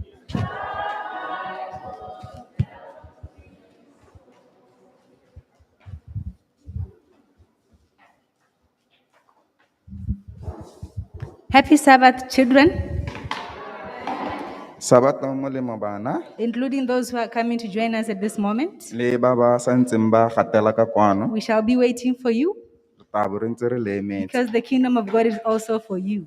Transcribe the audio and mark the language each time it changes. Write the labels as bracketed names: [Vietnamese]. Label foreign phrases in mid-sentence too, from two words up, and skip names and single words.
[English] Happy Sabbath, children, [Southern Sotho] Sabbath no molemo bana, [English] including those who are coming to join us at this moment. [Southern Sotho] le ba ba santseng ba gatela ka kwano, [English] We shall be waiting for you [Southern Sotho] re tla bo re ntse re le emetse. [English] because the kingdom of God is also for you.